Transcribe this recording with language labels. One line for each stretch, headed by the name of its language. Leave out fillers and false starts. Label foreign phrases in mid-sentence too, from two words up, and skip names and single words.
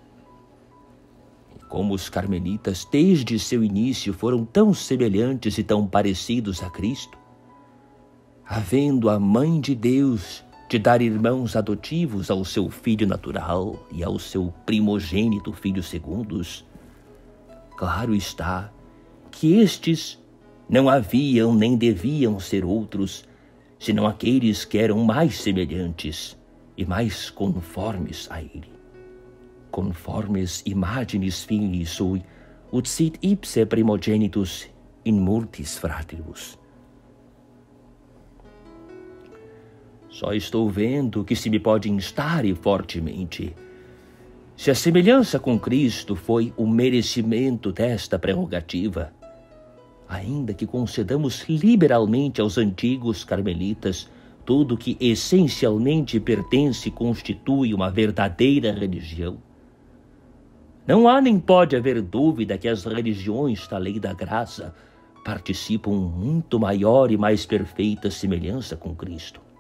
Portuguese: E como os carmelitas, desde seu início, foram tão semelhantes e tão parecidos a Cristo, havendo a Mãe de Deus de dar irmãos adotivos ao seu filho natural e ao seu primogênito filho segundos, claro está que estes não haviam nem deviam ser outros, senão aqueles que eram mais semelhantes e mais conformes a ele.
Latin: Conformes imaginis filii sui, ut sit ipse primogenitus in multis fratribus.
Portuguese: Só estou vendo que se me pode instar e fortemente. Se a semelhança com Cristo foi o merecimento desta prerrogativa, ainda que concedamos liberalmente aos antigos carmelitas tudo que essencialmente pertence e constitui uma verdadeira religião, não há nem pode haver dúvida que as religiões da lei da graça participam muito maior e mais perfeita semelhança com Cristo.